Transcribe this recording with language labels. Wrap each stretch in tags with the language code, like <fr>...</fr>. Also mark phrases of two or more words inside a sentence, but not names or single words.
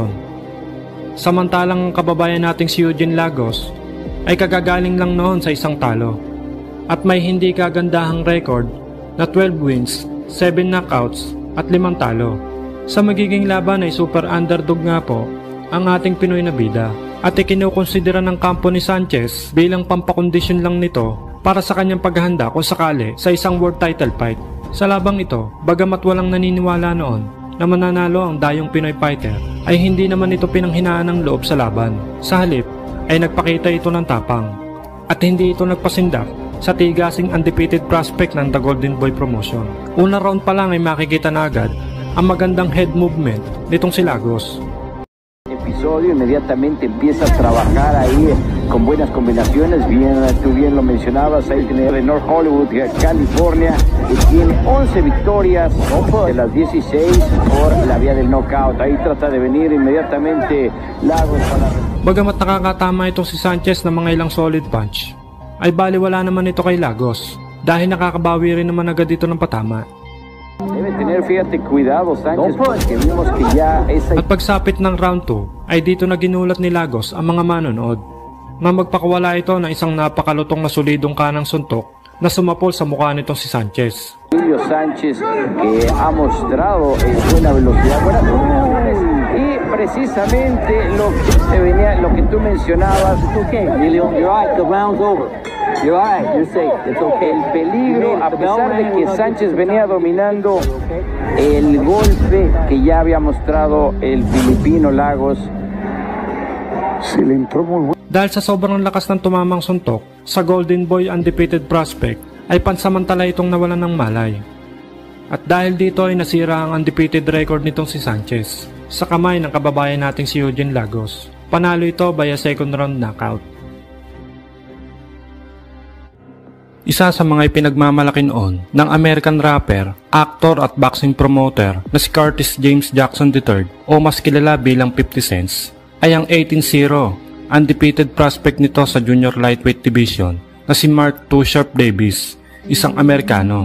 <tl>Samantalang ang kababayan nating si Eugene Lagos ay kagagaling lang noon sa isang talo at may hindi kagandahang record na 12 wins, 7 knockouts at 5 talo. Sa magiging laban ay</tl> <en>super underdog</en> <tl>nga po ang ating Pinoy na bida at ikinukonsidera ng kampo ni Sanchez bilang pampakondisyon lang nito para sa kanyang paghahanda kung sakali sa isang world title fight. Sa labang ito, bagamat walang naniniwala noon na mananalo ang dayong</tl> <en>Pinoy fighter,</en> <tl>ay hindi naman ito pinanghinaan ng loob sa laban. Sa halip, ay nagpakita ito ng tapang at hindi ito nagpasindak sa tigasing</tl> <en>undefeated prospect</en> <tl>ng The Golden Boy promotion. Una round pa lang ay makikita na agad ang magandang head movement nitong si Lagos.</tl> <es>Episodio inmediatamente empieza a trabajar ahí con buenas combinaciones, tú bien lo mencionabas, ahí tiene de North Hollywood, California, y tiene 11 victorias de las 16 por la vía del knockout. Ahí trata de venir inmediatamente Lagos para...</es> <tl>Bagamat nakakatama itong si Sanchez ng mga ilang</tl> <en>solid punch,</en> <tl>ay baliwala naman ito kay Lagos dahil nakakabawi rin naman agad ito ng patama.</tl> <es>Debe tener, fíjate, cuidado Sanchez, porque vimos que ya esa...</es> <tl>At pagsapit ng round 2 ay dito na ginulat ni Lagos ang mga manonood na magpakawala ito ng isang napakalutong na solidong kanang suntok na sumapol sa mukha nitong si Sanchez.</tl> <es>Julio Sánchez que ha mostrado buena velocidad, buenas combinaciones y precisamente lo que tú mencionabas, Emilio,</es> <en>you're right, the round's over. You're right, you're safe, it's okay.</en> <es>El peligro, a pesar de que Sánchez venía dominando el golpe que ya había mostrado el filipino Lagos, se le entró muy...</es> <tl>Dahil sa sobrang lakas ng tumamang suntok sa Golden Boy</tl> <en>undefeated prospect</en> <tl>ay pansamantala itong nawalan ng malay. At dahil dito ay nasira ang undefeated record nitong si Sanchez sa kamay ng kababayan nating si Eugene Lagos. Panalo ito</tl> <en>via second round knockout.</en> <tl>Isa sa mga ipinagmamalaki noon ng</tl> <en>American rapper, actor</en> <tl>at</tl> <en>boxing promoter</en> <tl>na si Curtis James Jackson III o mas kilala bilang 50 Cents ay ang 18-0</tl> <en>undefeated prospect</en> <tl>nito sa</tl> <en>junior lightweight division</en> <tl>na si Mark Too Sharp Davis, isang Amerikano.</tl>